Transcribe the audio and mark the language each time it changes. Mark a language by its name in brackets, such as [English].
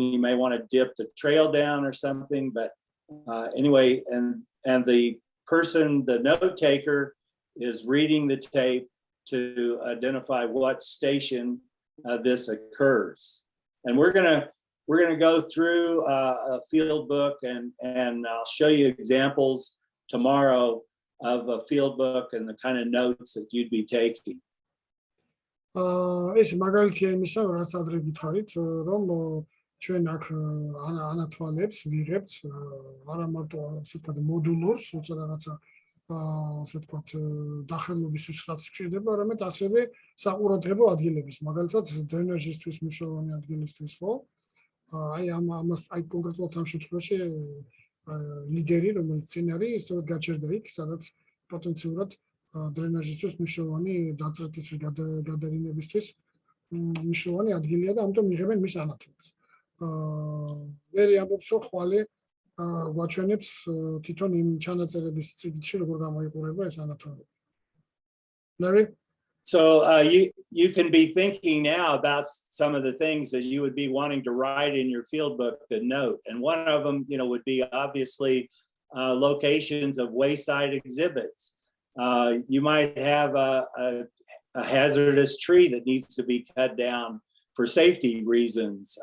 [English] You may want to dip the trail down or something, but anyway, and the person, the note taker, is reading the tape to identify what station this occurs. And we're gonna go through a field book, and I'll show you examples tomorrow of a field book and the kind of notes that you'd be taking. [Georgian] ეს მაგალითია იმისა, რაც ადრე გითხარით, რომ ჩვენ აქ ანათვალებს ვიღებთ არა მარტო ასე ვთქვათ მოდულურს, თუმცა რაღაცა ასე ვთქვათ დახელობისთვის რაც გვჭირდება, არამედ ასევე საყურადღებო ადგილების, მაგალითად დრენაჟისთვის მნიშვნელოვანი ადგილისთვის, ხო? აი ამას აი კონკრეტულად ამ შემთხვევაში ლიდერი, რომელიც წინ არის, სწორედ გაჩერდა იქ, სადაც პოტენციურად დრენაჟისთვის მნიშვნელოვანი დაწრეტისთვის, გადარინებისთვის მნიშვნელოვანი ადგილია და ამიტომ იღებენ მის ანათვალს. მერე ამბობს, რომ ხვალე გვაჩვენებს თვითონ იმ ჩანაწერების წიგნში როგორ გამოიყურება ეს ანათვალები. [English] Larry? So you can be thinking now about some of the things that you would be wanting to write in your field book to note, and one of them, would be obviously locations of wayside exhibits. You might have a hazardous tree that needs to be cut down for safety reasons.